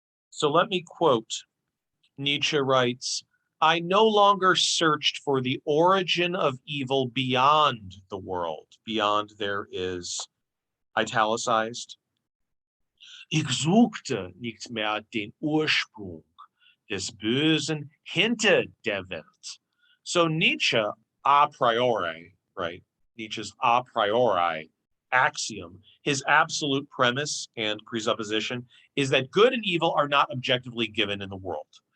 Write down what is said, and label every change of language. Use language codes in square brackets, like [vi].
[en] So let me quote. Nietzsche writes, I no longer searched for the origin of evil beyond the world. Beyond there is italicized. [de] Ich suchte nicht mehr den Ursprung des Bösen hinter der Welt. [en] So Nietzsche a priori, right? Nietzsche's a priori axiom, his absolute premise and presupposition is that good and evil are not objectively given in the world.